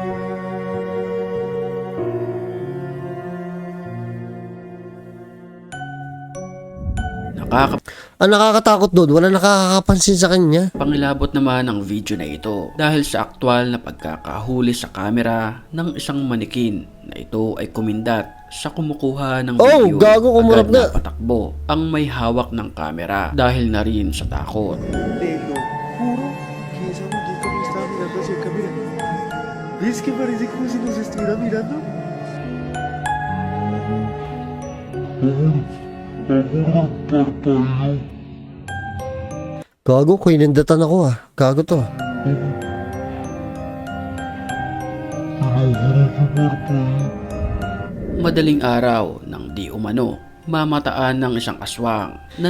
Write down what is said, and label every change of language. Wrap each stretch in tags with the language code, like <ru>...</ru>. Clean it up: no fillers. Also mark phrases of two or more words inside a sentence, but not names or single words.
<tl>Ang nakakatakot doon, wala nakakapansin sa kanya. Pangilabot naman ang video na ito dahil sa aktwal na pagkakahuli sa kamera ng isang manikin na ito ay kumindat sa kumukuha ng Oh, video. gago, kumurap Agad na. patakbo ang may hawak ng kamera dahil na rin sa takot.</tl> <es>Te lo juro que esa muñeca no estaba mirando hacia acá, mira. ¿Ves que parece como si nos estuviera mirando?</es> <tl>Gago, kuinindatan ako ah. Gago to. Madaling araw nang di umano, mamataan ng isang aswang na</tl>